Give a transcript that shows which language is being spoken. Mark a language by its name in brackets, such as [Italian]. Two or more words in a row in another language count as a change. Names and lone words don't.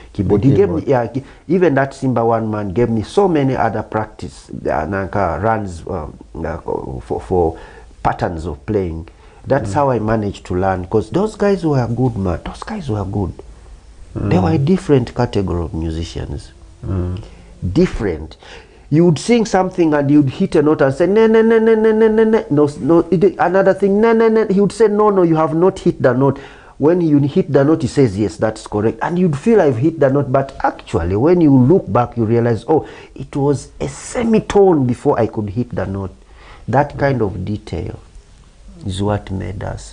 [English] He gave me, yeah, even that Simba one man gave me so many other practice runs for patterns of playing. That's how I managed to learn, because those guys were good, man. Those guys were good. They were a different category of musicians. Different. You would sing something and you'd hit a note and say, no, no, no, no, no, no, no, no, no, no. Another thing, no, no, no. He would say, no, no, you have not hit the note. When you hit the note, he says, yes, that's correct. And you'd feel I've hit the note. But actually, when you look back, you realize, oh, it was a semitone before I could hit the note. That kind of detail is what made us.